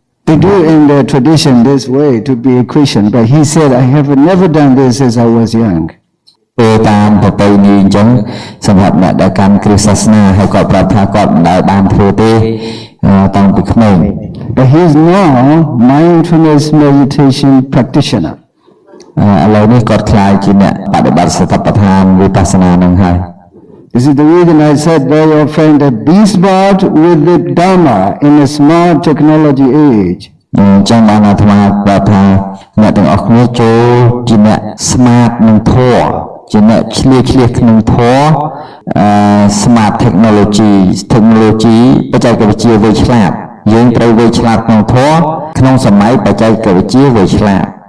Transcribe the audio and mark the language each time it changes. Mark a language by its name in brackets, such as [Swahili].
[English] They do in their tradition this way to be a Christian, but he said, I have never done this since I was young. [Khmer] ពេលតាមប្រពៃណីអញ្ចឹងសម្រាប់អ្នកដែលកាន់គ្រិស្តសាសនាហើយគាត់ប្រាប់ថាគាត់មិនដែលបានធ្វើទេតាំងពីក្មេង [English] But he is now mindfulness meditation practitioner. [Khmer] ឥឡូវនេះគាត់ខ្លាយជាអ្នកបដិបត្តិសតិប្បដ្ឋានវិបស្សនានឹងហើយ [English] This is the reason I said very often that be smart with the Dharma in a smart technology age. [Khmer] អញ្ចឹងបានអាត្មាប្រាប់ថាអ្នកទាំងអស់គ្នាចូលជាអ្នក smart នឹងធម៌ជាអ្នកឆ្លៀសក្នុងធម៌ [English] smart technology [Khmer] បច្ចេកវិទ្យាវៃឆ្លាតយើងត្រូវវៃឆ្លាតក្នុងធម៌ក្នុងសម័យបច្ចេកវិទ្យាវៃឆ្លាត